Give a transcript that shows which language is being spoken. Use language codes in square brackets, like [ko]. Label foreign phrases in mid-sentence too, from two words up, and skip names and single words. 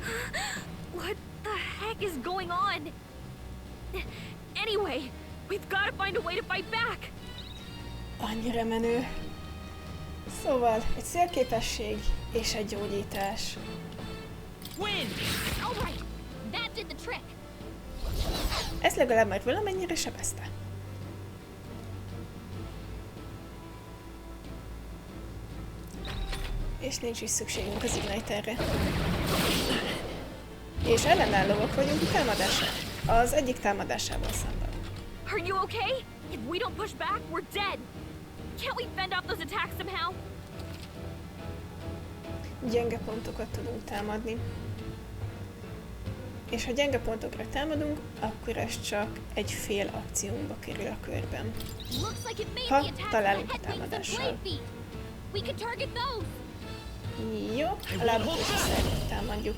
[en] What the heck is going on? Anyway, we've got to find a way to fight back. [hu] Annyira menő. Szóval, egy szélképesség és egy gyógyítás. [en] Wind! All right, that did the trick. [hu] Ez legalább már valamennyire sebezte. És nincs is szükségünk az igniterre. És ellenállóak vagyunk a támadásra. Az egyik támadásával szemben. [en] Are you okay? If we don't push back, we're dead. Can't we fend off those attacks somehow? [hu] Gyenge pontokat tudunk támadni. És ha gyenge pontokra támadunk, akkor ez csak egy fél akciónkba kerül a körben. Ha találunk a támadással. Jó, a lábat és a szervet támadjuk.